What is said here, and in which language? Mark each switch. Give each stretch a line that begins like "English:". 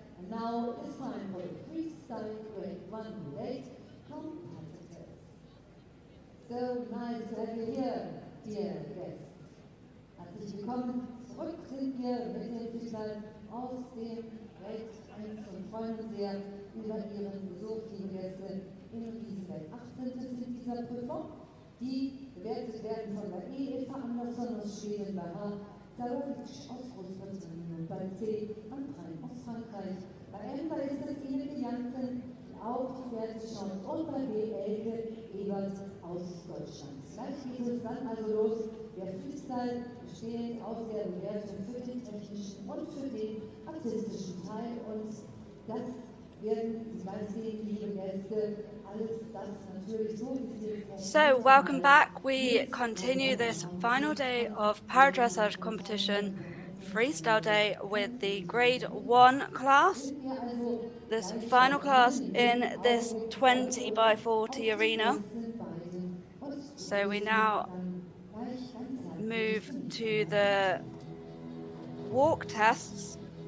English: now it's time for the Freestyle Grade 1 Relate competitors. So nice to have you here, dear guests.
German: Herzlich willkommen. Zurück sind wir mit den Freestyle aus dem Grade 1 und freuen uns sehr über Ihren Besuch, liebe Gäste, in diesem Grade 18. in dieser Prüfung, die bewertet werden von der E, Eva Andersson aus Schweden, bei H, Salonitsch aus Großbritannien und bei C, Anprein aus Frankreich. Bei M, da ist es Anita Johnsson, die auch die Werte schaut, und bei B, Elke Ebert aus Deutschland. Gleich geht es dann also los. Der Freestyle besteht aus der Bewertung für den technischen und für den artistischen Teil. Und das werden Sie gleich sehen, liebe Gäste. Alles das natürlich so, wie Sie es
English: So, welcome back. We continue this final day of Para Dressage competition, Freestyle Day, with the Grade 1 class. This final class in this 20 by 40 arena. So we now move to the walk tests.